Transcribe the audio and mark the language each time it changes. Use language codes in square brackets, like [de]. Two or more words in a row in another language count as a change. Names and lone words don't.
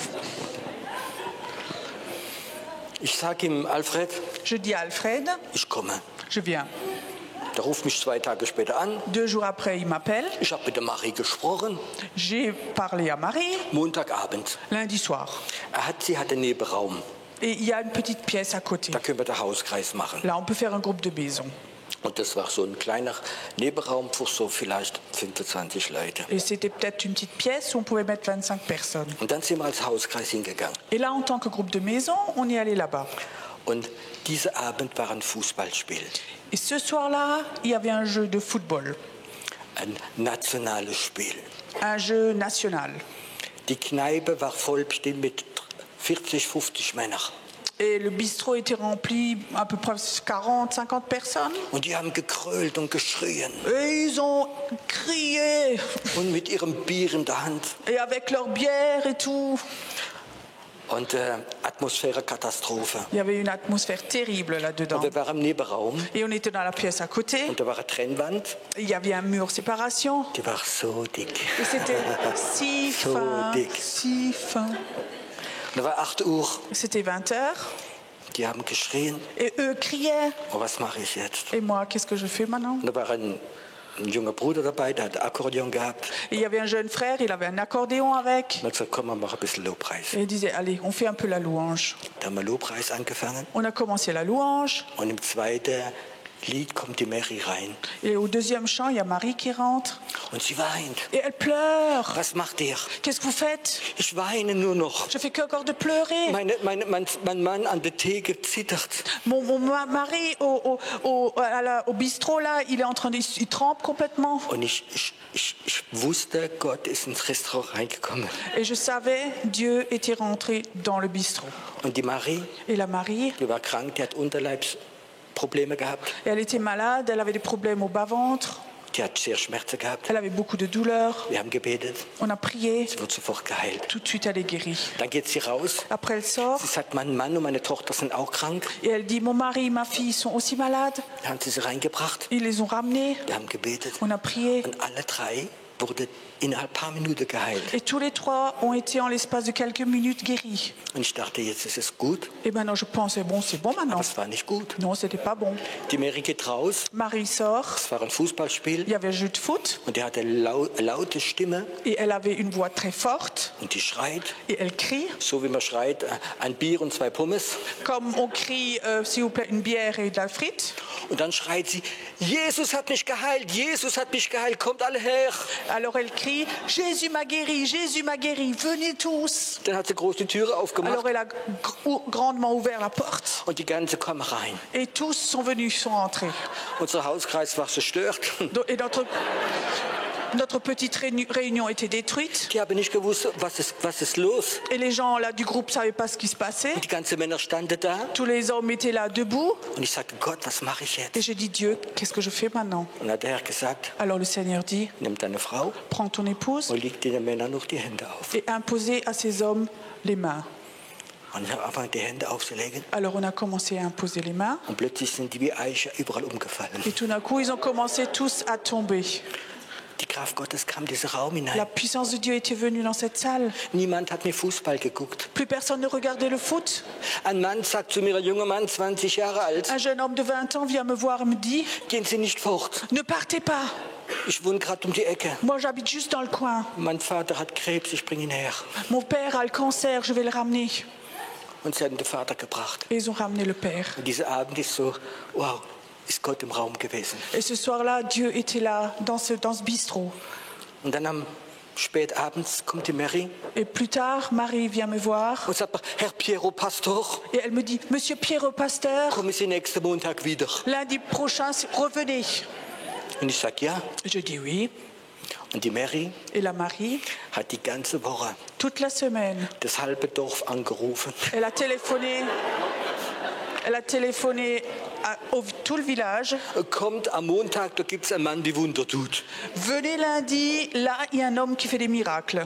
[de] Ich sage ihm, Alfred, [fr] Je dis à Alfred, [de] ich komme. [fr] je viens. [de] Der ruft mich 2 Tage später an. [fr] 2 jours après, il m'appelle. [de] Ich habe mit der Marie gesprochen. [fr] J'ai parlé à Marie [de] Montagabend. [fr] lundi soir. [de] Sie hat einen Nebenraum. [fr] Et il y a une petite pièce à côté. [de] Da können wir den Hauskreis machen. [fr] Là, on peut faire un groupe de maison. [de] Und das war so ein kleiner Nebenraum für so vielleicht 25 Leute. [fr] Et c'était peut-être une petite pièce où on pouvait mettre 25 personnes. [de] Und dann sind wir als Hauskreis hingegangen. [fr] Et là, en tant que groupe de maison, on est allé là-bas. [de] Und dieser Abend war ein Fußballspiel. [fr] Et ce soir-là, il y avait un jeu de football, [de] Ein nationales Spiel. [fr] un jeu national. [de] Die Kneipe war voll bestimmt mit 40, 50 Männern. [fr] Et le bistrot était rempli à peu près 40, 50 personnes. [de] Und die haben gekrölt und geschrien. [fr] Et ils ont crié. [de] Und mit ihrem Bier in der Hand. [fr] Et avec leur bière et tout. [de] Und Atmosphäre Katastrophe. [fr] Il y avait une atmosphère terrible là-dedans. [de] Und wir waren im Nebenraum. [fr] Et on était dans la pièce à côté. [de] Und da war eine Trennwand. [fr] Il y avait un mur séparation. [de] Die war so dick. [fr] Et c'était si [de] So [fr] fin, [de] dick. [fr] si fin. [de] Da war 8 Uhr. [fr] C'était 20 heures. [de] Die haben geschrien, [fr] Et eux criaient. [de] oh, was mache ich jetzt? [fr] Et moi, qu'est-ce que je fais maintenant? [de] Und da war ein junger Bruder dabei, der hat Akkordeon gehabt. [fr] Et il y avait un jeune frère, il avait un accordéon avec. [de] Und hat gesagt, komm, wir machen ein bisschen Lobpreis. [fr] Et il disait, allez, on fait un peu la louange. [de] Da haben wir Lobpreis angefangen [fr] On a commencé la louange. [de] und im zweiten Lied kommt die Mary rein [fr] Et au deuxième chant, il y a Marie qui rentre. [de] und sie weint. [fr] Et elle pleure. [de] Was macht ihr? [fr] Qu'est-ce que vous faites? [de] Ich weine nur noch. [fr] Je fais que encore de pleurer. [de] Mein Mann an der Theke zittert. [fr] Mon mari au bistrot, là, il est en train de... Il trempe complètement. [de] Und ich wusste, Gott ist ins Restaurant reingekommen. [fr] Et je savais, Dieu était rentré dans le bistrot. [de] Und die Marie, [fr] Et la Marie, [de] die war krank, die hat Unterleibsprobleme gehabt. [fr] elle était malade, elle avait des problèmes au bas-ventre, [de] Die hat sehr Schmerzen gehabt. [fr] elle avait beaucoup de douleurs. [de] Wir haben gebetet. [fr] On a prié, [de] Sie wird sofort geheilt. [fr] tout de suite elle est guérie. [de] Dann geht sie raus. [fr] Après elle sort [de] Sie sagt, mein Mann und meine Tochter sind auch krank. [fr] et elle dit, mon mari, ma fille sont aussi malades. [de] Da haben sie reingebracht. [fr] Ils les ont ramenés, [de] Wir haben gebetet. [fr] on a prié. [de] Und alle drei wurden innerhalb ein paar Minuten geheilt. [fr] Et tous les trois ont été en l'espace de quelques minutes guéris. [de] Und ich dachte, jetzt ist es gut. [fr] Et maintenant je pensais, bon, c'est bon maintenant. [de] Aber es war nicht gut. [fr] Non, c'était pas bon. [de] Die Mary geht raus. [fr] Marie sort, [de] Es war ein Fußballspiel. [fr] il y avait un jeu de foot [de] Und die hatte laute Stimme. [fr] et elle avait une voix très forte [de] Und die schreit. [fr] et elle crie, [de] So wie man schreit, ein Bier und 2 Pommes. [fr] comme on crie, s'il vous plaît, une bière et de la frite. [de] Und dann schreit sie, Jesus hat mich geheilt, Jesus hat mich geheilt, kommt alle her. [fr] Alors elle crie, Jésus m'a guéri, venez tous. [de] Dann hat sie groß die Türe aufgemacht [fr] Alors elle a grandement ouvert la porte [de] und die ganze kam rein. [fr] et tous sont venus, sont rentrés. [de] Unser Hauskreis war zerstört. [fr] Et notre petite réunion était détruite [de] Die haben nicht gewusst, was ist los. [fr] et les gens là du groupe ne savaient pas ce qui se passait. [de] Und die ganzen Männer standen da. [fr] Tous les hommes étaient là debout [de] Und ich sagte, Gott, was mache ich [fr] et [de] jetzt? [fr] j'ai dit, Dieu, qu'est-ce que je fais maintenant? [de] Und dann hat der Herr gesagt, [fr] Alors le Seigneur dit, [de] nimm deine Frau [fr] prends ton épouse [de] und leg den Männern noch die Hände auf. [fr] et imposez à ces hommes les mains. [de] Und ich habe angefangen, die Hände aufzulegen. [fr] Alors on a commencé à imposer les mains [de] Und plötzlich sind die wie Eiche überall umgefallen. [fr] et tout d'un coup ils ont commencé tous à tomber. [de] Die Kraft Gottes kam in diesen Raum [fr] La [de] hinein. [fr] puissance de Dieu était venue dans cette salle. [de] Niemand hat mir Fußball geguckt. [fr] Plus personne ne regardait le foot. [de] Ein Mann sagt zu mir, ein junger Mann, 20 Jahre alt, [fr] Un jeune homme de 20 ans vient me voir et me dit, [de] gehen Sie nicht fort. [fr] ne partez pas. [de] Ich wohne gerade um die Ecke. [fr] Moi j'habite juste dans le coin. [de] Mein Vater hat Krebs, ich bringe ihn her. [fr] Mon père a le cancer, je vais le ramener. [de] Und sie haben den Vater gebracht. [fr] Et ils ont ramené le père. [de] Und dieser Abend ist so, wow, ist Gott im Raum gewesen. [fr] Et ce soir-là, Dieu était là, dans ce bistrot. [de] Und dann am spät abends kommt die Mary [fr] Et plus tard, Marie vient me voir [de] und sagt, Herr Piero Pastor, [fr] et elle me dit, Monsieur Pierre Pasteur, [de] kommen Sie nächsten Montag wieder. [fr] lundi prochain, revenez. [de] Und ich sage, ja. [fr] Je dis oui. [de] Und die Mary [fr] Et la Marie, [de] hat die ganze Woche [fr] toute la semaine, [de] das halbe Dorf angerufen. [fr] elle a téléphoné à tout le village. [de] Kommt am Montag, da gibt es einen Mann, der Wunder tut. [fr] Venez lundi, là, il y a un homme qui fait des miracles.